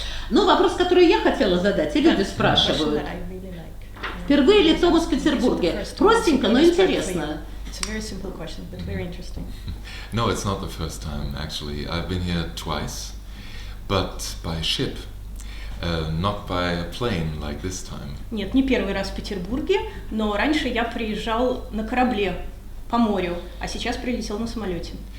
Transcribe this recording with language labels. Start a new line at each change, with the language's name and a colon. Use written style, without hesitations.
Russian: Ну, вопрос, который я хотела задать, и люди спрашивают. Впервые ли Томас в Петербурге? Простенько, но интересно.
English: It's a very simple question, but very interesting. No, it's not the first time, actually. I've been here twice, but by ship, not by a plane like this time.
Russian: Нет, не первый раз в Петербурге, но раньше я приезжал на корабле по морю, а сейчас прилетел на самолете.